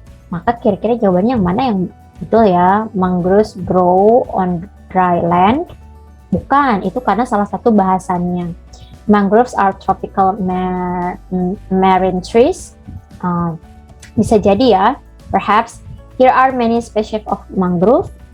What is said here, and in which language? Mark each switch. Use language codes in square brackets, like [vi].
[id] Maka kira-kira jawabannya yang mana yang betul ya? [en] Mangroves grow on dry land? [id] Bukan, itu karena salah satu bahasannya. [en] Mangroves are tropical marine trees. [id] Bisa jadi ya, [en] perhaps here are many species of mangrove.